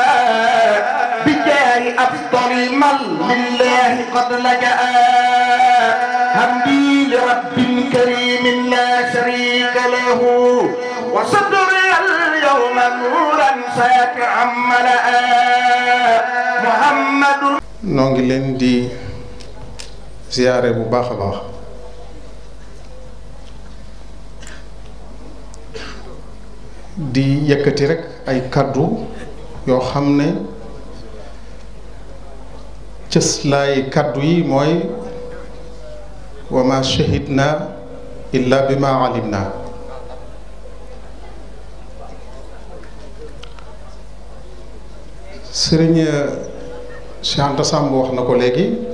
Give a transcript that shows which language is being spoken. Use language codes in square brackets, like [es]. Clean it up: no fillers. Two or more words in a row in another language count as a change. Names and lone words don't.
[ar] بجاه أفضل من لله قد لجأ حمدي لرب كريم لا شريك له وصدري اليوم نورا ساتعا ملأ محمد [wo] nu ngi leen di ziyaare bu baax a baax di yëkkati rek ay kàddu yoo xam ne cëslaay kàddu yi mooy [ar] وما شهدنا إلا بما علمنا [wo] sëriñ Cheikh Anta Samb wax na ko léegi